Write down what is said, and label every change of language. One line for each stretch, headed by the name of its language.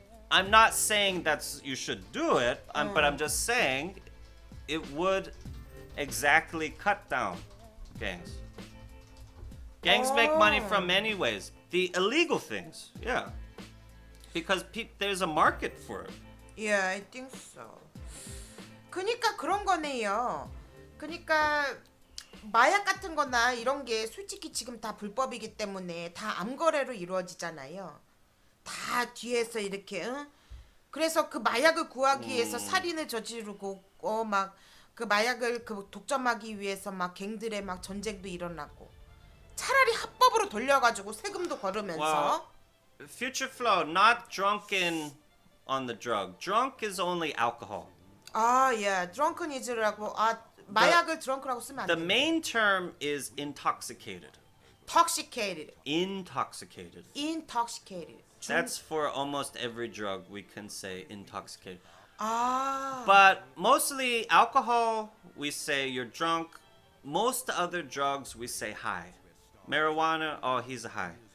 English: I'm not saying you should do it, but I'm just saying it would exactly cut down gangs. Gangs make money from many ways. The illegal things, yeah. Because there's a market for it. Yeah, I think so.
Korean: 그니까 그런 거네요. 그니까 마약 같은 거나 이런 게 솔직히 지금 다 불법이기 때문에 다 암거래로 이루어지잖아요. 다 뒤에서 이렇게 그래서 그 마약을 구하기 위해서 살인을 저지르고 막 그 마약을 독점하기 위해서 막 갱들의 막 전쟁도 일어나고 차라리 합법으로 돌려가지고 세금도 걸으면서
English: Future flow, not drunken on the drug. Drunk is only alcohol.
Korean: 예, drunkenis라고 마약을 drunk라고 쓰면 안
English: The
Korean: 돼.
English: main term is intoxicated. Intoxicated. Intoxicated. Intoxicated. That's for almost every drug we can say intoxicated.
Korean: 아.
English: But mostly alcohol, we say you're drunk. Most other drugs, we say high. Marijuana, he's a high.